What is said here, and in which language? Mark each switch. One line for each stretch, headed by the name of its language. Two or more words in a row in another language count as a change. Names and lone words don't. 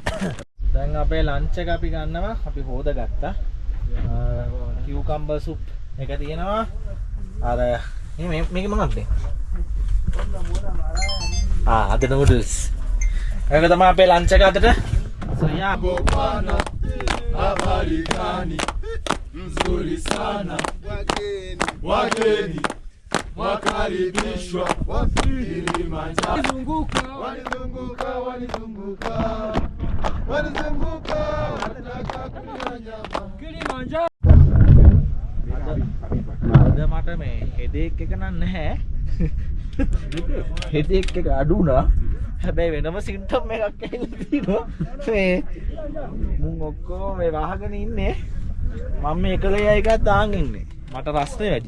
Sinhala: දැන් අපේ ලන්ච් එක අපි ගන්නවා. අපි හොදගත්තා.
English: cucumber soup
Sinhala: එක තියෙනවා. අර මේක මොනවද? අද නූඩල්ස්. ඒක තමයි අපේ ලන්ච් එක අදට. සොයා
Swahili: Bopana, habari gani? Nzuri sana. Wageni wakaribishwa Kilimanjaro. Walizunguka wanataka kula nyama Kilimanjaro.
Sinhala: අද මට මේ හෙඩේක් එක නම් නැහැ. හෙඩේක් එක අඩු වුණා. හැබැයි වෙනම සිම්ටම් එකක් ඇවිල්ලා තියෙනවා. මේ මුන් ඔක්කොම මේ වහගෙන ඉන්නේ. මම මේ එකලේ එකක් දාන් ඉන්නේ. මට රස්නේ වැඩි.